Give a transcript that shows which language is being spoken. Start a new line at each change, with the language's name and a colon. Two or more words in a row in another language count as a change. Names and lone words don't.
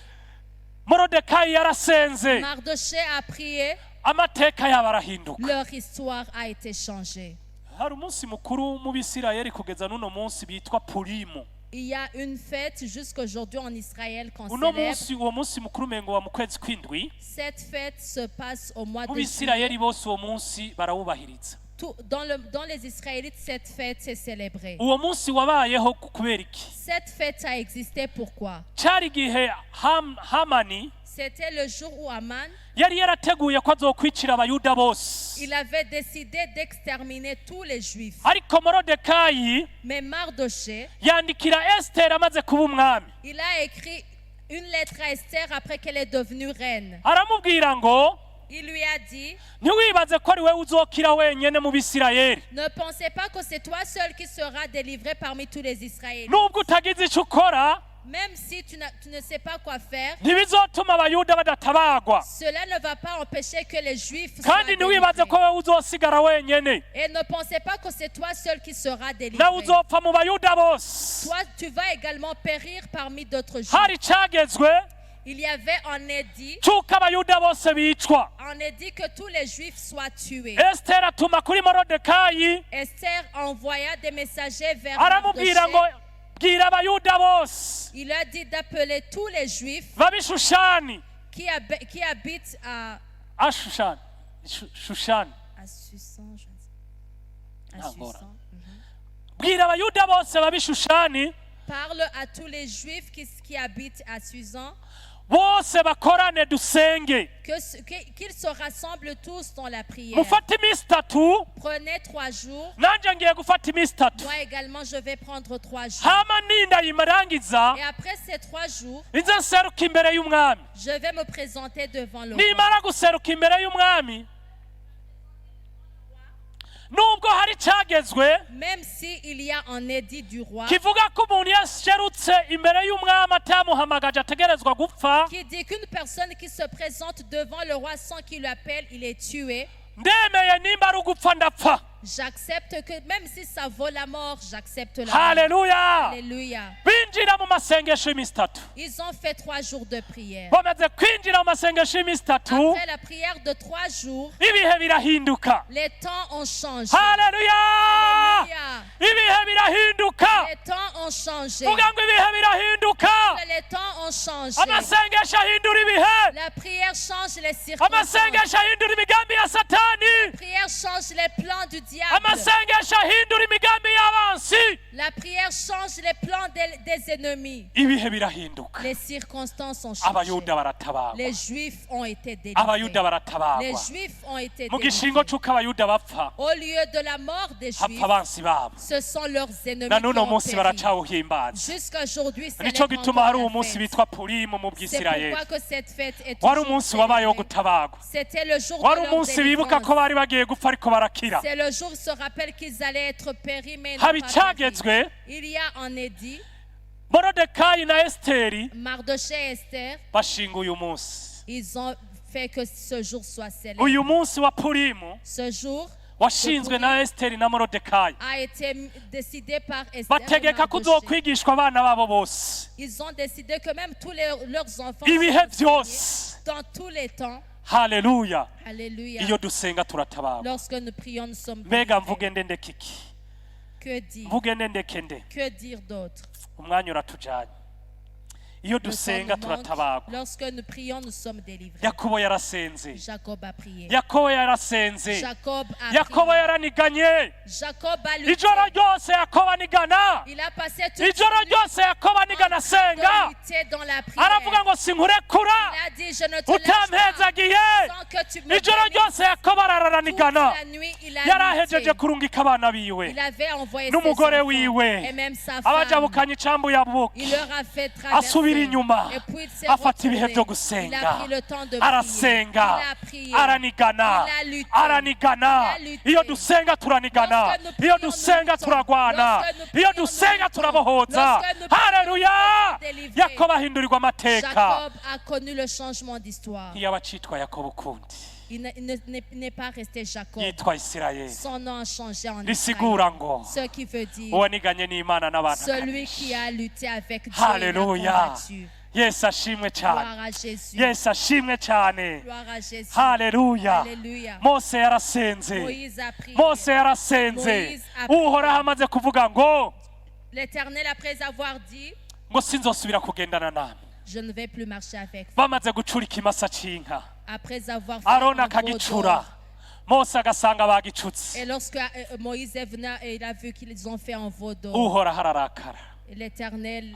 Rundi: Morodekayi yarasenze,
French: Mardoché a prié.
Rundi: amateka yabo arahinduka.
French: Leur histoire a été changée.
Rundi: Hari umunsi mukuru mu Bisirayeli kugeza n'uno munsi bitwa Purimu.
French: Il y a une fête jusqu'aujourd'hui en Israël qu'on
Rundi: Uno
French: célèbre.
Rundi: munsi, uwo munsi mukuru umengo wa mu kwezi kw'indwi,
French: Cette fête se passe au mois
Rundi: mu
French: de juillet.
Rundi: Bisirayeli bose uwo munsi barawubahiriza.
French: Dans les Israélites, cette fête s'est célébrée.
Rundi: Uwo munsi wabayeho kubera iki?
French: Cette fête a existé pourquoi?
Rundi: Cari igihe Hamani
French: C'était le jour où Aman,
Rundi: yari yarateguye ko azokwicira abayuda bose,
French: il avait décidé d'exterminer tous les Juifs.
Rundi: ariko Morodekayi
French: Mais Mardoché,
Rundi: yandikira Esiteri amaze kuba umwami,
French: il a écrit une lettre à Esther après qu'elle est devenue reine.
Rundi: aramubwira ngo
French: Il lui a dit,
Rundi: ntiwibaze ko ari we uzokira wenyene mu Bisirayeli,
French: ne pensez pas que c'est toi seul qui seras délivré parmi tous les Israélites.
Rundi: nubwo utagize ico ukora
French: Même si tu ne sais pas quoi faire,
Rundi: ntibizotuma abayuda badatabagwa,
French: cela ne va pas empêcher que les Juifs soient
Rundi: kandi ntiwibaze
French: délivrés.
Rundi: ko we uzosigara wenyene,
French: Et ne pensez pas que c'est toi seul qui seras délivré.
Rundi: nawe uzopfa mu bayuda bose.
French: Toi, tu vas également périr parmi d'autres Juifs.
Rundi: Hari cagezwe
French: Il y avait en édit
Rundi: c'uko abayuda bose bicwa.
French: que tous les Juifs soient tués.
Rundi: Esiteri atuma kuri Morodekayi
French: Esther envoya des messagers vers
Rundi: aramubwira ngo
French: Mardoché.
Rundi: bwira abayuda bose
French: Il a dit d'appeler tous les Juifs
Rundi: babi Shushani,
French: qui habitent à
Rundi: Ashushani, Shushani,
French: Susan.
Rundi: Ah, Ngora. Bwira abayuda bose babi Shushani
French: Parle à tous les Juifs qui habitent à Susan
Rundi: bose bakorane dusenge,
French: qu'ils se rassemblent tous dans la prière.
Rundi: mufate iminsi itatu,
French: Prenez 3 jours.
Rundi: nanje ngiye gufata iminsi itatu,
French: Moi également, je vais prendre 3 jours.
Rundi: hama nindayimarangiza
French: Et après ces 3 jours,
Rundi: nze nseruka imbere y'umwami.
French: je vais me présenter devant le roi.
Rundi: Nimara guseruka imbere y'umwami, nubwo hari cagezwe
French: Même s'il y a un édit du roi
Rundi: kivuga ko umuntu yaserutse imbere y'umwami atamuhamagaje ategerezwa gupfa,
French: qui dit qu'une personne qui se présente devant le roi sans qu'il l'appelle, il est tué,
Rundi: ndemeye nimba ari ugupfa ndapfa.
French: j'accepte que même si ça vaut la mort, j'accepte la mort.
Rundi: Haleluya!
French: Alléluia.
Rundi: Binjira mu masengesho y'iminsi itatu,
French: Ils ont fait 3 jours de prière.
Rundi: bamaze kwinjira mu masengesho y'iminsi itatu,
French: Après la prière de 3 jours,
Rundi: ibihe birahinduka.
French: les temps ont changé.
Rundi: Haleluya!
French: Alléluia.
Rundi: Ibihe birahinduka.
French: Les temps ont changé.
Rundi: Vuga ngo ibihe birahinduka.
French: Les temps ont changé.
Rundi: Amasengesho ahindura ibihe.
French: La prière change les circonstances.
Rundi: Amasengesho ahindura imigambi ya Satani.
French: La prière change les plans du diable.
Rundi: Amasengesho ahindura imigambi y'abansi.
French: La prière change les plans des ennemis.
Rundi: Ibihe birahinduka.
French: Les circonstances ont changé.
Rundi: Abayuda baratabagwa.
French: Les Juifs ont été délivrés.
Rundi: Abayuda
French: Les
Rundi: baratabagwa.
French: Juifs ont été
Rundi: Mu gishingo
French: délivrés.
Rundi: c'uko abayuda bapfa,
French: Au lieu de la mort des
Rundi: hapfa
French: Juifs,
Rundi: abansi babo.
French: ce sont leurs ennemis
Rundi: Na
French: qui
Rundi: n'uno
French: ont
Rundi: munsi
French: péri.
Rundi: baracawuhimbaza.
French: Jusqu'à aujourd'hui, c'est
Rundi: Nico gituma hari umunsi bitwa Purimu mu
French: C'est
Rundi: Bwisirayeli.
French: pourquoi que cette fête est
Rundi: Wari
French: toujours
Rundi: umunsi wabayeho
French: célébrée.
Rundi: gutabagwa.
French: C'était le jour
Rundi: Wari
French: de leur
Rundi: umunsi bibuka ko
French: délivrance.
Rundi: bari bagiye gupfa ariko barakira.
French: C'est le jour où ils se rappellent qu'ils allaient être péris, mais ils n'ont
Rundi: Haba
French: pas péri.
Rundi: icagezwe
French: Il y a un édit,
Rundi: Morodekayi na Esiteri
French: Mardoché et Esther,
Rundi: bashinga uyu munsi.
French: ils ont fait que ce jour soit célébré.
Rundi: Uyu munsi wa Purimu
French: Ce jour
Rundi: washinzwe na Esiteri na Morodekayi.
French: a été décidé par Esther et
Rundi: Bategeka ko
French: Mardoché.
Rundi: uzokwigishwa abana babo bose.
French: Ils ont décidé que même tous leurs enfants
Rundi: Ibihe
French: sont enseignés
Rundi: byose.
French: dans tous les temps.
Rundi: Haleluya!
French: Alléluia.
Rundi: Iyo dusenga turatabagwa.
French: Lorsque nous prions, nous sommes
Rundi: Mbega
French: délivrés.
Rundi: mvuge nde ndeke iki?
French: Que dire?
Rundi: Mvuge nde ndeke nde?
French: Que dire d'autre?
Rundi: Umwanya uratujanye. iyo
French: Le sang
Rundi: dusenga
French: nous manque.
Rundi: turatabagwa.
French: Lorsque nous prions, nous sommes délivrés.
Rundi: Yakobo yarasenze,
French: Jacob a prié.
Rundi: Yakobo yarasenze,
French: Jacob a
Rundi: Yakobo
French: prié.
Rundi: yaraniganye.
French: Jacob a lutté.
Rundi: Ijoro ryose Yakobo anigana,
French: Il a passé toute
Rundi: ijoro
French: sa nuit
Rundi: ryose Yakobo anigana
French: de
Rundi: asenga.
French: lutter dans la prière.
Rundi: Aravuga ngo sinkurekura
French: Il a dit, je ne te lâche pas
Rundi: utampezagiye.
French: sans que tu me
Rundi: Ijoro
French: bénisses.
Rundi: ryose Yakobo
French: Toute
Rundi: araranigana.
French: la nuit, il a
Rundi: Yarahejeje
French: lutté.
Rundi: kurungika abana biwe
French: Il avait envoyé ses
Rundi: n'umugore
French: enfants
Rundi: wiwe,
French: et même sa femme.
Rundi: abajabukanye icambu yabuki,
French: Il leur a fait
Rundi: asubira
French: traverser.
Rundi: inyuma,
French: Et puis il s'est
Rundi: afata ibihe
French: retourné.
Rundi: byo
French: Il a
Rundi: gusenga,
French: pris le temps de prier.
Rundi: arasenga,
French: Il a prié.
Rundi: aranigana,
French: Il a lutté.
Rundi: aranigana.
French: Il a lutté.
Rundi: Iyo dusenga turanigana,
French: Lorsque nous
Rundi: iyo
French: prions, nous
Rundi: dusenga
French: luttons.
Rundi: turagwana,
French: Lorsque nous
Rundi: iyo
French: prions, nous
Rundi: dusenga
French: luttons.
Rundi: turabohoza.
French: Lorsque nous prions,
Rundi: Haleluya!
French: nous sommes délivrés.
Rundi: Yakobo ahindurirwa amateka.
French: Jacob a connu le changement d'histoire.
Rundi: Ntiyaba acitwa Yakobo ukundi,
French: Il n'est pas resté Jacob.
Rundi: yitwa Isirayeli.
French: Son nom a changé en
Rundi: Risigura
French: Israël.
Rundi: ngo
French: Ce qui veut dire
Rundi: uwaniganye n'Imana n'abantu
French: celui
Rundi: akanesha.
French: qui a lutté avec Dieu et l'a
Rundi: Haleluya!
French: combattu.
Rundi: Yesu ashimwe cyane,
French: Gloire à Jésus.
Rundi: Yesu ashimwe cyane.
French: Gloire à Jésus.
Rundi: Haleluya!
French: Alléluia.
Rundi: Mose yarasenze,
French: Moïse a prié.
Rundi: Mose yarasenze.
French: Moïse a prié.
Rundi: Uhoraho amaze kuvuga ngo
French: L'Éternel, après avoir dit,
Rundi: ngo sinzosubira kugendana namwe.
French: je ne vais plus marcher avec vous.
Rundi: Bamaze gucura ikimasa c'inka,
French: Après avoir fait
Rundi: Aroni
French: un veau
Rundi: akagicura,
French: d'or.
Rundi: Mose agasanga bagicutse.
French: Et lorsque Moïse est venu et il a vu qu'ils ont fait un veau d'or,
Rundi: Uhoraho ararakara,
French: l'Éternel s'est mis